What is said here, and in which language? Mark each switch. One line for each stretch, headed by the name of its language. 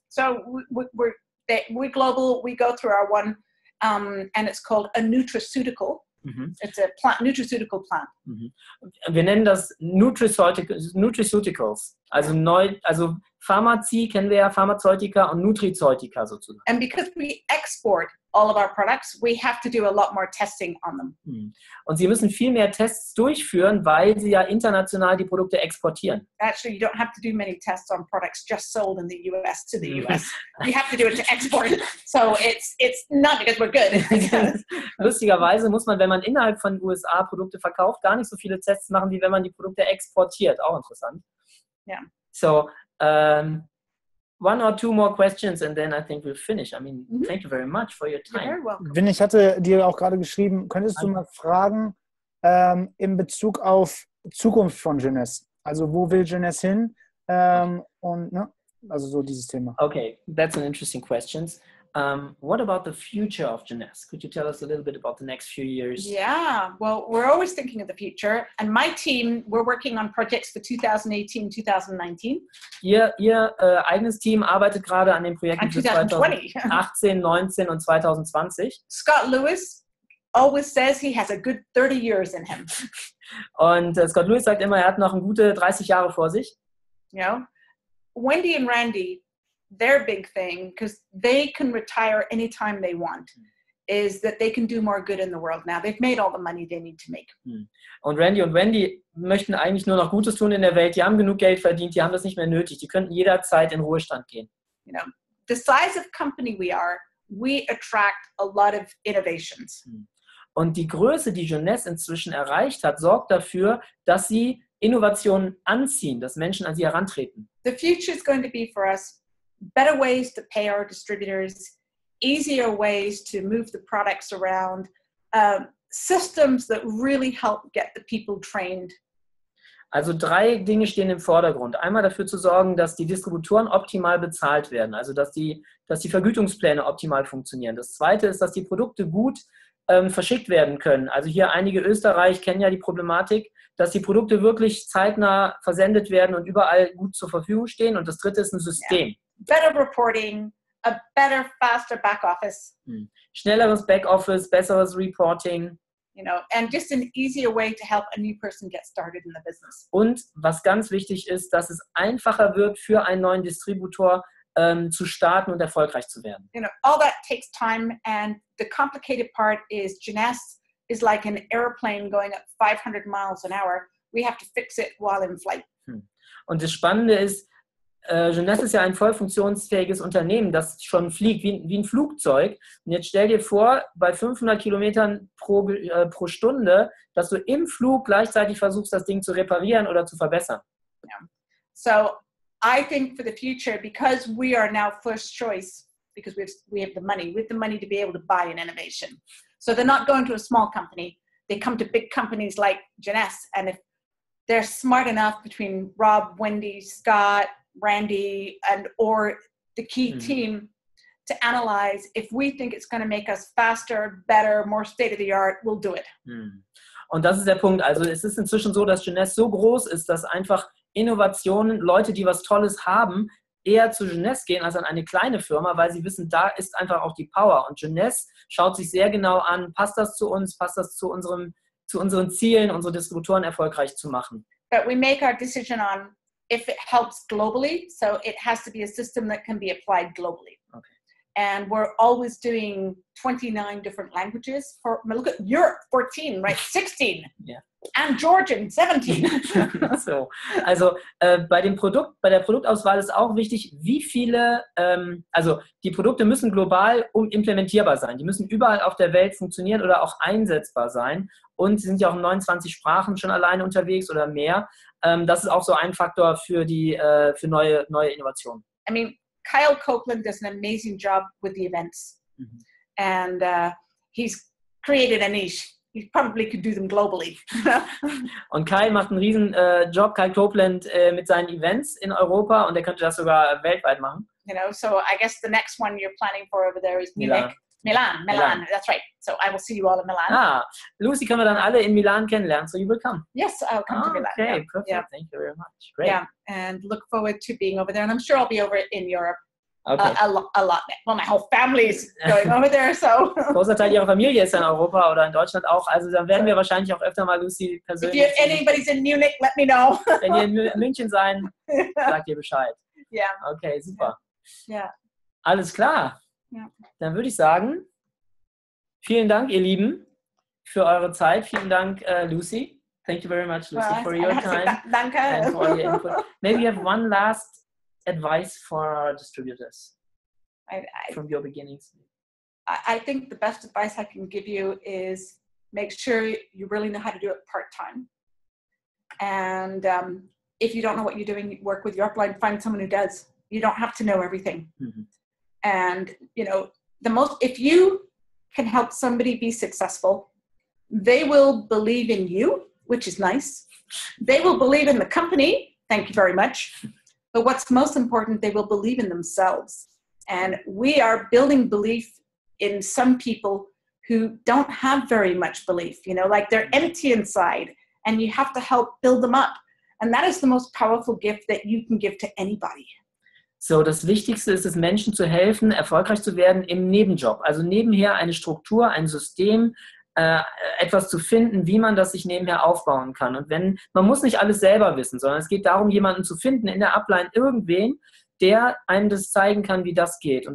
English: So we global, we go through our one, and it's called a nutraceutical. It's a nutraceutical plant.
German: Wir nennen das Nutraceuticals. Also Pharmazie kennen wir ja, Pharmazeutika und Nutrizeutika sozusagen.
English: And because we export all of our products, we have to do a lot more testing on them.
German: Und sie müssen viel mehr Tests durchführen, weil sie ja international die Produkte exportieren.
English: Actually, you don't have to do many tests on products just sold in the US to the US. You have to do it to export. So it's not because we're good.
German: Lustigerweise muss man, wenn man innerhalb von USA Produkte verkauft, gar nicht so viele Tests machen, wie wenn man die Produkte exportiert. Auch interessant.
English: Yeah. So, one or two more questions and then I think we'll finish. I mean, thank you very much for your time. You're very welcome.
German: Vin, ich hatte dir auch gerade geschrieben, könntest du mal fragen in Bezug auf Zukunft von Jeunesse? Also wo will Jeunesse hin? Und also so dieses Thema.
English: Okay, that's an interesting question. What about the future of Jeunesse? Could you tell us a little bit about the next few years? Yeah, well, we're always thinking of the future. And my team, we're working on projects for 2018, 2019.
German: Ihr eigenes Team arbeitet gerade an den Projekten für 2018, 19 und 2020.
English: Scott Lewis always says he has a good 30 years in him.
German: Und Scott Lewis sagt immer, er hat noch eine gute 30 Jahre vor sich.
English: You know, Wendy and Randy, their big thing, because they can retire anytime they want, is that they can do more good in the world now. They've made all the money they need to make.
German: Und Randy und Wendy möchten eigentlich nur noch Gutes tun in der Welt. Die haben genug Geld verdient, die haben das nicht mehr nötig. Die könnten jederzeit in Ruhestand gehen.
English: You know, the size of company we are, we attract a lot of innovations.
German: Und die Größe, die Jeunesse inzwischen erreicht hat, sorgt dafür, dass sie Innovationen anziehen, dass Menschen an sie herantreten.
English: The future is going to be for us better ways to pay our distributors, easier ways to move the products around, systems that really help get the people trained.
German: Also 3 Dinge stehen im Vordergrund. Einmal dafür zu sorgen, dass die Distributoren optimal bezahlt werden, also dass die Vergütungspläne optimal funktionieren. Das Zweite ist, dass die Produkte gut verschickt werden können. Also hier einige Österreich kennen ja die Problematik, dass die Produkte wirklich zeitnah versendet werden und überall gut zur Verfügung stehen. Und das Dritte ist ein System.
English: Yeah. Better reporting, a better, faster back office.
German: Schnelleres Backoffice, besseres Reporting.
English: You know, and just an easier way to help a new person get started in the business.
German: Und was ganz wichtig ist, dass es einfacher wird für einen neuen Distributor zu starten und erfolgreich zu werden.
English: You know, all that takes time, and the complicated part is Jeunesse is like an airplane going at 500 miles an hour. We have to fix it while in flight.
German: Und das Spannende ist, Jeunesse ist ja ein voll funktionsfähiges Unternehmen, das schon fliegt, wie ein Flugzeug. Und jetzt stell dir vor, bei 500 Kilometern pro Stunde, dass du im Flug gleichzeitig versuchst, das Ding zu reparieren oder zu verbessern.
English: Yeah. So I think for the future, because we are now first choice, because we have the money to be able to buy an innovation. So they're not going to a small company. They come to big companies like Jeunesse, and if they're smart enough between Rob, Wendy, Scott, Randy, or the key team to analyze, if we think it's going to make us faster, better, more state-of-the-art, we'll do it.
German: Und das ist der Punkt. Also es ist inzwischen so, dass Jeunesse so groß ist, dass einfach Innovationen, Leute, die was Tolles haben, eher zu Jeunesse gehen als an eine kleine Firma, weil sie wissen, da ist einfach auch die Power. Und Jeunesse schaut sich sehr genau an, passt das zu uns, passt das zu unseren Zielen, unsere Distributoren erfolgreich zu machen.
English: But we make our decision on if it helps globally, so it has to be a system that can be applied globally. Okay. And we're always doing 29 different languages. Look at Europe, 14, right? 16. Yeah. And Georgian, 17. So.
German: Also bei der Produktauswahl ist auch wichtig, wie viele, also die Produkte müssen global implementierbar sein. Die müssen überall auf der Welt funktionieren oder auch einsetzbar sein. Und sie sind ja auch in 29 Sprachen schon alleine unterwegs oder mehr. Das ist auch so ein Faktor für neue Innovationen.
English: I mean, Kyle Copeland does an amazing job with the events. Mm-hmm. And he's created a niche. He probably could do them globally.
German: Und Kyle macht einen riesen Job, Kyle Copeland, mit seinen Events in Europa, und er könnte das sogar weltweit machen.
English: You know, so I guess the next one you're planning for over there is Munich. Milan, that's right. So I will see you all in Milan.
German: Ah, Lucy können wir dann alle in Milan kennenlernen,
English: so you will come. Yes, I'll come to Milan. Okay, yeah. perfect. Yeah. Thank you very much. Great. Yeah, and look forward to being over there. And I'm sure I'll be over in Europe okay. a lot. Well, my whole family's going over there, so.
German: Ein großer Teil Ihrer Familie ist in Europa oder in Deutschland auch. Also dann werden wir wahrscheinlich auch öfter mal Lucy persönlich.
English: If anybody's in Munich, let me know.
German: Wenn ihr in München seid, sagt ihr Bescheid. Ja. Yeah.
English: Okay, super.
German: Ja. Yeah. Alles klar. Ja. Dann würde ich sagen, vielen Dank, ihr Lieben, für eure Zeit. Vielen Dank, Lucy.
English: Thank you very much, Lucy, for your time.
German: Danke.
English: And for all your input. Maybe you have one last advice for our distributors from your beginnings. I think the best advice I can give you is make sure you really know how to do it part-time. And if you don't know what you're doing, work with your upline, find someone who does. You don't have to know everything. Mm-hmm. And, you know, if you can help somebody be successful, they will believe in you, which is nice. They will believe in the company. Thank you very much. But what's most important, they will believe in themselves. And we are building belief in some people who don't have very much belief, you know, like they're empty inside, and you have to help build them up. And that is the most powerful gift that you can give to anybody.
German: So, das Wichtigste ist es, Menschen zu helfen, erfolgreich zu werden im Nebenjob. Also nebenher eine Struktur, ein System, etwas zu finden, wie man das sich nebenher aufbauen kann. Und man muss nicht alles selber wissen, sondern es geht darum, jemanden zu finden in der Upline, irgendwen, der einem das zeigen kann, wie das geht.